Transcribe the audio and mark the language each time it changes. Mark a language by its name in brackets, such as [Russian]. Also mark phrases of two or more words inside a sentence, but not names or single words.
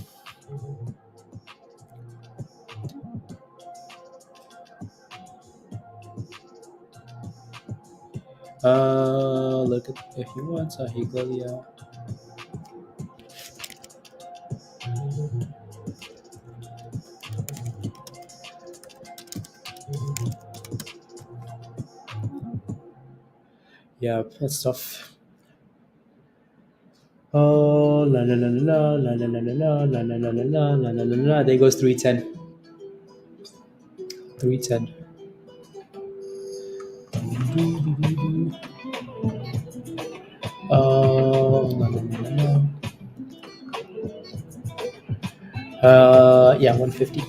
[English] Look at if you want Sahigol, yeah. Yeah, that's tough. Oh, la la la la la la la la la la la la la la la la la. There goes 310. 310. La, la, la, la, yeah, 150.